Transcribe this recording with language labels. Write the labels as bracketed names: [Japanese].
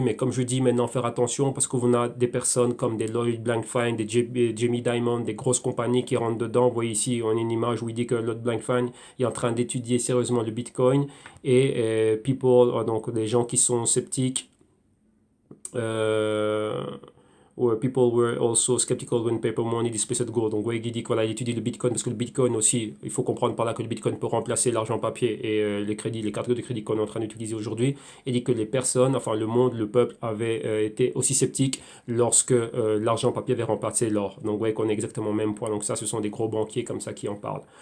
[French] Mais comme je dis maintenant, faire attention parce qu'on a des personnes comme des Lloyd Blankfein, des Jamie Dimon, des grosses compagnies qui rentrent dedans. Vous voyez ici, on a une image où il dit que Lloyd Blankfein est en train d'étudier sérieusement le Bitcoin. Et donc des gens qui sont sceptiques. [English] Euh, where people were also skeptical when paper money displaced gold. [French] Donc, ouais, il dit qu'il étudie le Bitcoin parce que le Bitcoin aussi, il faut comprendre par là que le Bitcoin peut remplacer l'argent papier et les crédits, les cartes de crédit qu'on est en train d'utiliser aujourd'hui. Il dit que les personnes, enfin le monde, le peuple avait été aussi sceptique lorsque l'argent papier avait remplacé l'or. Donc, vous voyez qu'on est exactement au même point. Donc, ça, ce sont des gros banquiers comme ça qui en parlent.